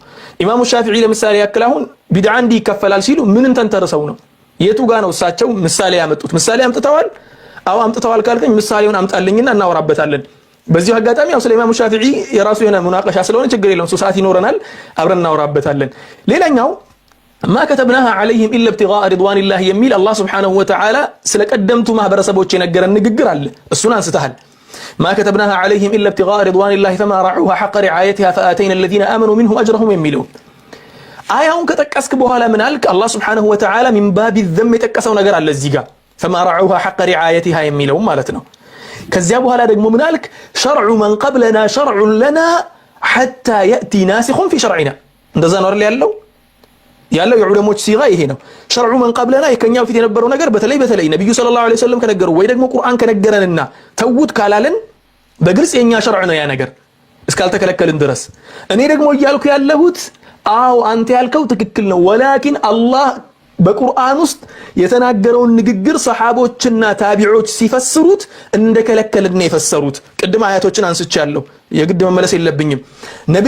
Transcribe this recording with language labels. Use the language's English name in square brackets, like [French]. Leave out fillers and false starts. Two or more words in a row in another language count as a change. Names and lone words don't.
[Amharic] ኢማሙ ሻፊዒ ለምሳሌ ያክል አሁን ቢድዓ እንዲህ ይከፈላል ሲሉ ምንን ተንተርሰው ነው? የቱ ጋር ነው እሳቸው ምሳሌ ያመጡት? ምሳሌ አምጥተዋል? አዎ አምጥተዋል ካልከኝ ምሳሌውን አምጣልኝና እናወራበታለን። በዚህ አጋጣሚ ያው ስለ ኢማሙ ሻፊዒ የራሱ የሆነ ሙናቀሻ ስለሆነ ችግር የለውም ሰዓት ይኖረናል አብረን እናወራበታለን ሌላኛው [Arabic] ما كتبناها عليهم الا ابتغاء رضوان الله يميل الله سبحانه وتعالى [Amharic] ስለቀደምቱ ማህበረሰቦች የነገረን ንግግር አለ እሱን አንስተሃል [Arabic] ما كتبناها عليهم الا ابتغاء رضوان الله فما رعوها حق رعايتها فاتينا الذين امنوا منهم اجرهم يميلون [Amharic] አያውን ከተቀስክ በኋላ ምን አልክ [Arabic] الله سبحانه وتعالى من باب الذم [Amharic] የተቀሰው ነገር አለ እዚህ ጋር [Arabic] فما رعوها حق رعايتها [Amharic] የሚለው ማለት ነው ከዚያ በኋላ ደግሞ ምን አልክ [Arabic] شرع من قبلنا شرع لنا حتى ياتي ناسخ في شرعنا [Amharic] እንደዛ ነው አይደል ያለው የዑለሞች ሲጋ ይሄ ነው [Arabic] شرع من قبلنا [Amharic] የከኛው ፊት የነበረው ነገር በተለይ ነብዩ [Arabic] صلى الله عليه وسلم [Amharic] ከነገሩ ወይ ደግሞ ቁርአን ከነገረንና ተውት ካላለን በግልጽ የኛ شرع ነው ያ ነገር እስካልተከለከልን ድረስ እኔ ደግሞ እያልኩ ያለሁት አው አንተ ያልከው ትክክል ነው ወላኪን አላህ በቁርአን ውስጥ የተናገረውን ንግግር ሰሃቦችና ታቢዖች ሲፈስሩት እንደከለከልን የፈሰሩት ቅድም አያቶችን አንስቻለሁ የግድ መመለስ የለብኝም ነብዩ